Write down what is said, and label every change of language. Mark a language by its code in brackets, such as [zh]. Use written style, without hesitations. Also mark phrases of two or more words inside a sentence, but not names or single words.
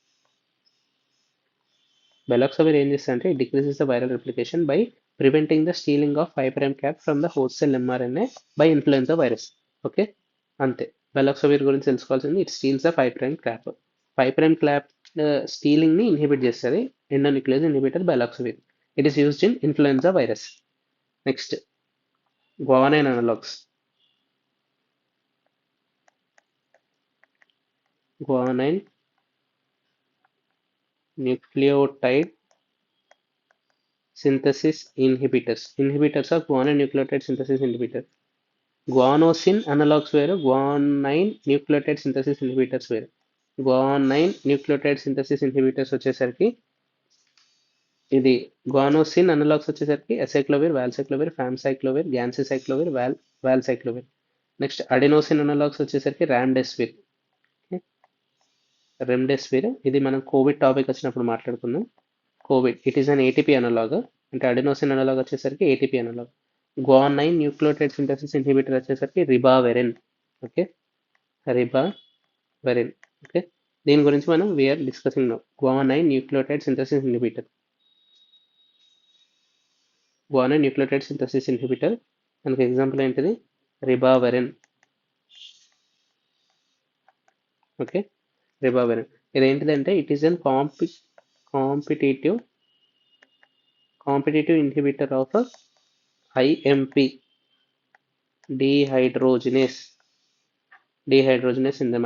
[en] బెలాక్సవిర్ [te] ఏం చేస్తుందంటే [en] it decreases the viral replication by preventing the stealing of 5' cap from the host cell mRNA by influenza virus. [te] ఓకే, అంతే. [en] బెలాక్సవిర్ [te] గురించి తెలుసుకోవాల్సింది [en] it steals the 5' cap. 5' cap stealing [te] ని ఇన్హిబిట్ చేస్తుంది. [en] endonuclease inhibitor బెలాక్సవిర్. it is used in influenza virus. next, guanine analogs. Guanine nucleotide synthesis inhibitors. Inhibitors of guanine nucleotide synthesis inhibitor. Guanosine analogs వేరు, guanine nucleotide synthesis inhibitors వేరు. Guanine nucleotide synthesis inhibitors [te] వచ్చేసరికి ఇది [en] guanosine analogs [te] వచ్చేసరికి అసైక్లోవిర్, వాల్సైక్లోవిర్, ఫామ్సైక్లోవిర్, గ్యాన్సిసైక్లోవిర్, వాల్సైక్లోవిర్. నెక్స్ట్ [en] adenosine analogs [te] వచ్చేసరికి రామ్డెసివిర్, రెమ్డెసివిర్. ఇది మనం [en] covid topic [te] వచ్చినప్పుడు మాట్లాడుకుందాం. కోవిడ్ [en] it is an ATP analog, [te] అంటే [en] adenosine analog [te] వచ్చేసరికి [en] ATP analog. guanine nucleotide synthesis inhibitor [te] వచ్చేసరికి రిబావెరిన్. ఓకే, రిబావెరిన్. ఓకే, దీని గురించి మనం [en] we are discussing now. guanine nucleotide synthesis inhibitor. guanine nucleotide synthesis inhibitor [te] మనకి ఎగ్జాంపుల్ ఏంటిది? రిబావెరిన్. ఓకే, రిబావెరిన్ ఇదేంటిదంటే [en] it is an competitive inhibitor of IMP dehydrogenase enzyme.